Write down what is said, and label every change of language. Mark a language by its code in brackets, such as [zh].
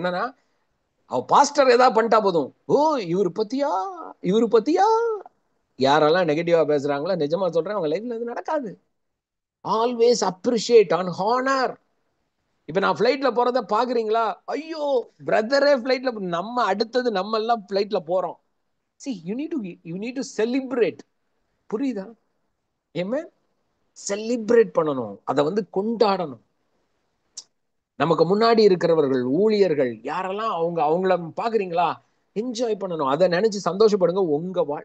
[ta] என்னன்னா, அவ பாஸ்டர் ஏதாவது பண்ணிட்டா போதும், ஓ இவரு பத்தியா, இவரு பத்தியா. யாரெல்லாம் நெகட்டிவா பேசுறாங்களோ, நிஜமா சொல்றேன், அவங்க லைஃப்ல இது நடக்காது. [en] Always appreciate and honour. [ta] இப்ப நான் பிளைட்ல போறத பாக்குறீங்களா? ஐயோ பிரதரே பிளைட்ல, நம்ம அடுத்தது நம்ம எல்லாம் பிளைட்ல போறோம். [en] See, you need to celebrate. [ta] புரியுதா? ஏமே செலிப்ரேட் பண்ணணும், அதை வந்து கொண்டாடணும். நமக்கு முன்னாடி இருக்கிறவர்கள், ஊழியர்கள் யாரெல்லாம் அவங்க அவங்கள பாக்குறீங்களா, என்ஜாய் பண்ணணும், அதை நினைச்சு சந்தோஷப்படுங்க.